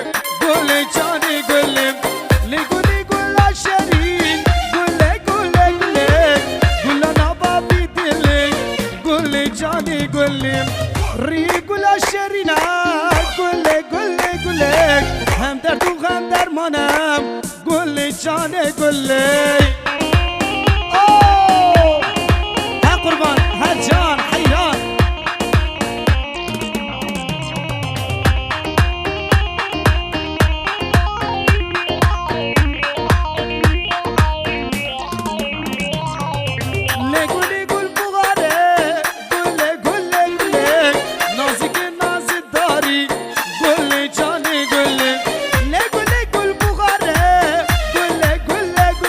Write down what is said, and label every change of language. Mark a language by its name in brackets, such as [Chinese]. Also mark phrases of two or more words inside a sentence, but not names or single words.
[Kurdish] Gule cani gulem Le gule gula şeri Gule gule gule Gula navabi dile Gule cani gulem Rigula şerina Gule gule gule [Turkish] Hem derdu hem dermanım [Kurdish] Gule cane gule [Turkish] Ha kurban ha can hayran [Kurdish] Le gule gul bugare Gule gule gule Nazik nazik dari Gule cane gule Le gule gul bugare Gule gule